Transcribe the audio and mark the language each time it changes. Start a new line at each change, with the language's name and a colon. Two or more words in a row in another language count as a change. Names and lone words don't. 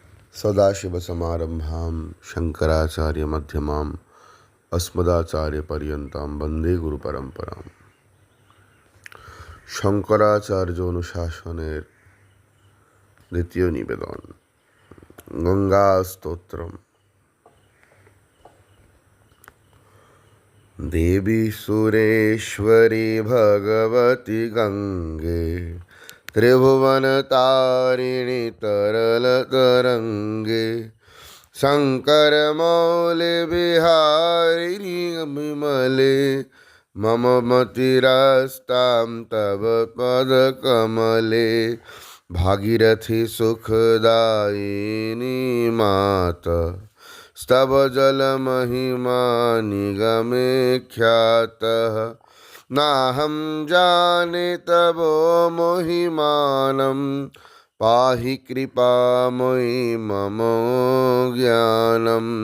Sanskrit: सदाशिवसमारम्भां शङ्कराचार्यमध्यमाम् अस्मदाचार्यपर्यन्तां वन्दे गुरुपरम्पराम्।
Bangla: শঙ্করাচার্য অনুশাসনের দ্বিতীয় নিবেদন গঙ্গা স্তোত্রম।
Sanskrit: দেবী সুরেশ্বরী ভগবতী গঙ্গে त्रिभुवनतारिणि तरलतरङ्गे शङ्करमौलिविहारिणि विमले मम मतिरास्तां तव पदकमले भागीरथी सुखदायिनी माता स्तव जलमहिमा निगमे ख्यातः नाहं जाने तव महिमानं पाहि कृपामयि मम ज्ञानं